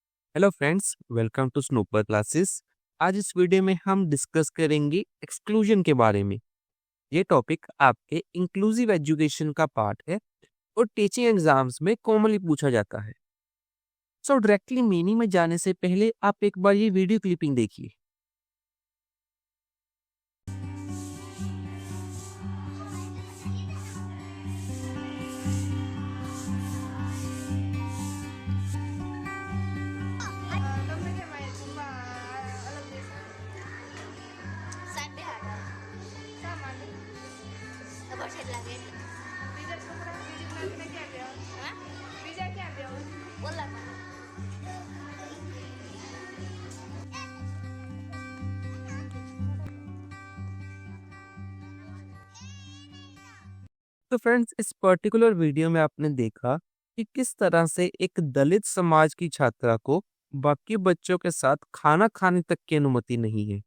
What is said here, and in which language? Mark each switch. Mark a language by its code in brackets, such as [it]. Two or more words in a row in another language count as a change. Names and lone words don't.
[en] Hello friends, welcome to Snooper Classes. [hi] आज इस वीडियो में हम डिस्कस करेंगे एक्सक्लूजन के बारे में। ये टॉपिक आपके [en] inclusive education [hi] का पार्ट है और [en] teaching exams [hi] में कॉमनली पूछा जाता है। सो डायरेक्टली मीनिंग में जाने से पहले आप एक बार ये [en] video clipping [hi] देखिए। [id] Kamu kayak main alat desa Sunday ada. sama nih. Apa saya lagi nih? Bisa sekarang bisa nanti [hi] क्या दिया? [id] Hah? bisa [hi] क्या दिया? [id] Bola kan? [hi] तो फ्रेंड्स, इस [en] particular video [hi] में आपने देखा कि किस तरह से एक दलित समाज की छात्रा को बाकी बच्चों के साथ खाना खाने तक की अनुमति नहीं है।